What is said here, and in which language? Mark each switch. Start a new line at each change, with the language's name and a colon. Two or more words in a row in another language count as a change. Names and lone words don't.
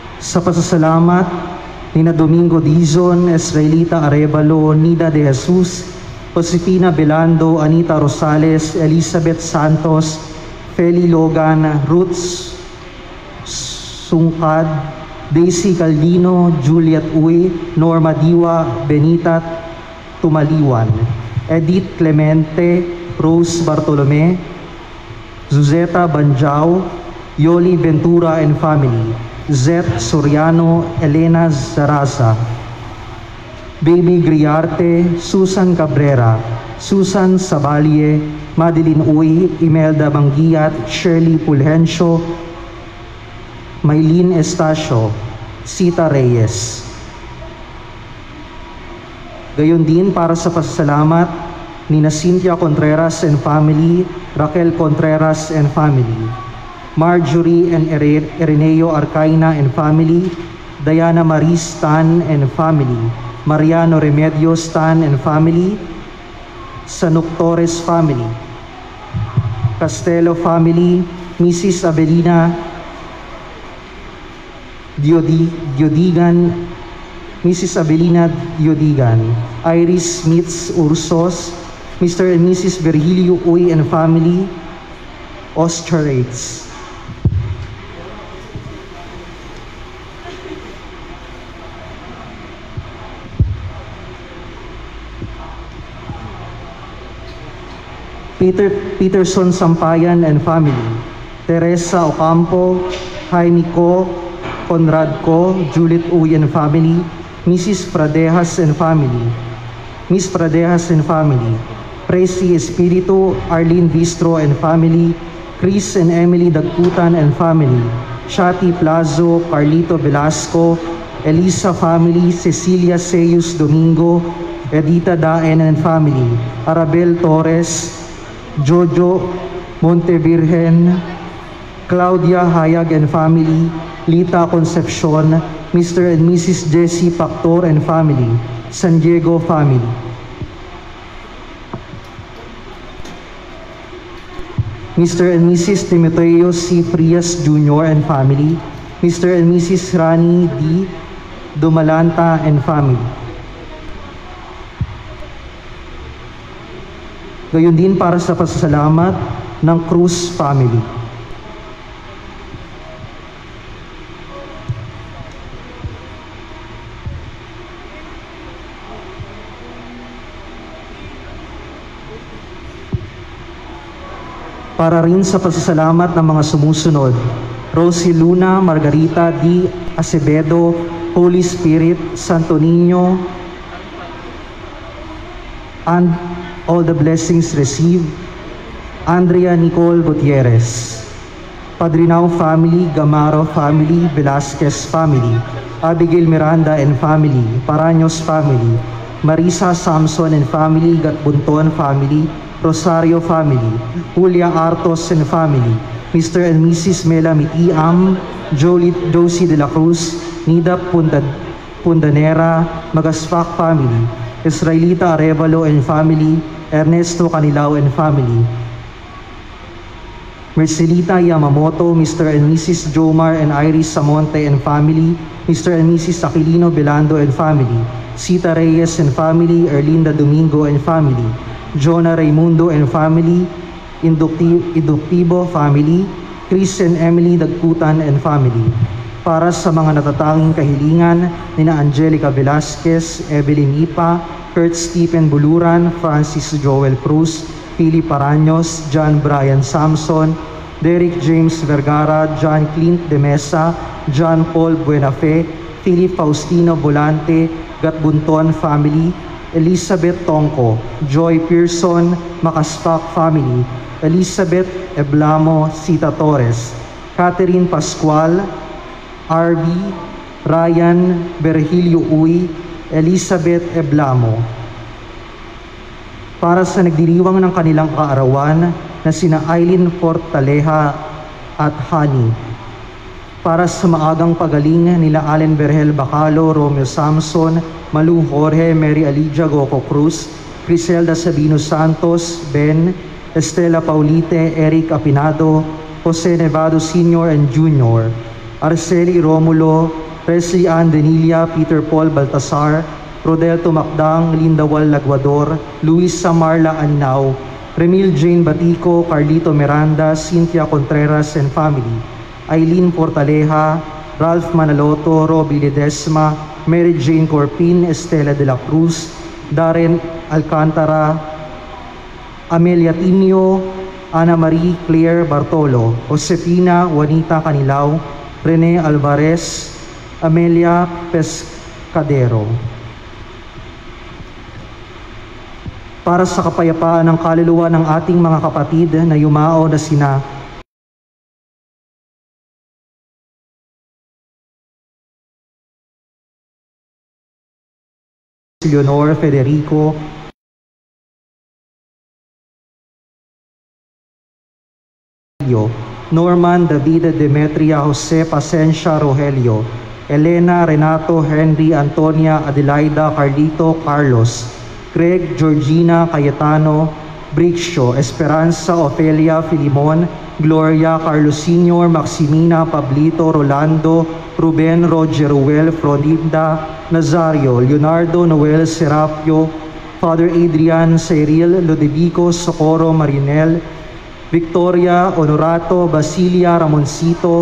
Filipino: Sa pasasalamat nina Domingo Dizon, Israelita Arevalo, Nida de Jesus, Josefina Belando, Anita Rosales, Elizabeth Santos, Feli Logan, Ruth Sungkad, Daisy Caldino, Juliet Uy, Norma Diwa, Benita Tumaliwan, Edith Clemente, Rose Bartolome, Zuzeta Banjao, Yoli Ventura
English: and family,
Filipino: Zet Soriano, Elena Zaraza, Baby Griarte, Susan Cabrera, Susan Sabalie, Madeline Uy, Imelda Bangiat, Shirley Pulhencio, Maylene Estacio, Sita Reyes. Gayon din para sa pasasalamat ni Cynthia Contreras
English: and family,
Filipino: Raquel Contreras
English: and family,
Filipino: Marjorie and Ireneo Arcaina
English: and family,
Filipino: Diana Marie Stan
English: and family,
Filipino: Mariano Remedios Stan
English: and family,
Filipino: Sanuk Torres family, Castelo family, Mrs. Abelina Diodigan, Mrs. Abelina Diodigan, Iris Smiths Ursos, Mr. and Mrs. Virgilio Uy
English: and family,
Filipino: Ostrates. Peterson Sampayan
English: and family,
Filipino: Teresa Ocampo, Jaime Co, Conrad Co, Juliet Uy
English: and family,
Filipino: Mrs. Pradejas
English: and family,
Filipino: Miss Pradejas
English: and family,
Filipino: Presi Espiritu, Arlene Bistro
English: and family,
Filipino: Chris and Emily Dagputan
English: and family,
Filipino: Shati Plazo, Carlito Velasco, Elisa family, Cecilia Seyus Domingo, Edita Daen
English: and family,
Filipino: Arabel Torres, Jojo Montevirgen, Claudia Hayag
English: and family,
Filipino: Lita Concepcion, Mr. and Mrs. Jessie Pactor
English: and family,
Filipino: San Diego family. Mr. and Mrs. Timoteo C. Frias Jr.
English: and family,
Filipino: Mr. and Mrs. Rani D. Dumalanta
English: and family.
Filipino: Gayon din para sa pasasalamat ng Cruz family. Para rin sa pasasalamat ng mga sumusunod, Rosie Luna, Margarita D. Acevedo, Holy Spirit, Santo Niño,
English: and all the blessings received,
Filipino: Andrea Nicole Gutierrez, Padrinao family, Gamaro family, Velasquez family, Abigail Miranda
English: and family,
Filipino: Paraños family, Marisa Samson
English: and family,
Filipino: Gatbunton family, Rosario family, Julia Artos
English: and family,
Filipino: Mr. and Mrs. Mela Mitiam, Josie de la Cruz, Nida Pundanera, Magaspak family, Israelita Arevalo
English: and family,
Filipino: Ernesto Canilao
English: and family,
Filipino: Mercelita Yamamoto, Mr. and Mrs. Jomar and Iris Samonte
English: and family,
Filipino: Mr. and Mrs. Aquilino Belando
English: and family,
Filipino: Sita Reyes
English: and family,
Filipino: Erlinda Domingo
English: and family,
Filipino: Jonah Raimundo
English: and family,
Filipino: Inductivo family, Chris and Emily Dagputan
English: and family.
Filipino: Para sa mga natatanging kahilingan nina Angelica Velasquez, Evelyn Ipa, Kurt Stephen Buluran, Francis Joel Cruz, Philip Paraños, John Brian Samson, Derek James Vergara, John Clint de Mesa, John Paul Buenafe, Philip Faustino Volante, Gatbunton family, Elizabeth Tongko, Joy Pearson, Makaspak family, Elizabeth Eblamo, Sita Torres, Catherine Pascual, RB, Ryan Virgilio Uy, Elizabeth Eblamo. Para sa nagdiriwang ng kanilang kaarawan na sina Eileen Fortaleja at Hani. Para sa maagang pagaling nila Allen Berhel Bacalo, Romeo Samson, Malu Jorge, Mary Alidia Goco Cruz, Criselda Sabino Santos, Ben, Estela Paulite, Eric Apinado, Jose Nevado Sr. and Jr., Arceli Romulo, Presley Ann Denilla, Peter Paul Baltasar, Rodelto Macdang, Linda Wal Laguador, Luisa Marla Aninaw, Remil Jane Batico, Carlito Miranda, Cynthia Contreras
English: and family,
Filipino: Eileen Portaleja, Ralph Manaloto, Robbie Ledesma, Mary Jane Corpin, Estela de la Cruz, Darren Alcantara, Amelia Tinio, Ana Marie Claire Bartolo, Josefina Juanita Canilao, Rene Alvarez, Amelia Pescadero. Para sa kapayapaan ng kaluluwa ng ating mga kapatid na yumao na sina Leonor Federico, Norman David Demetria Jose Pasencia Rogelio, Elena Renato Henry Antonia Adelaida Carlito Carlos, Craig Georgina Cayetano Brixio, Esperanza Ofelia Filimon, Gloria Carlos Sr., Maximina Pablito Rolando, Ruben Roger Ruel Froninda Nazario, Leonardo Noel Serapio, Father Adrian Cyril Ludovico Socorro Marinel, Victoria Honorato Basilia Ramoncito,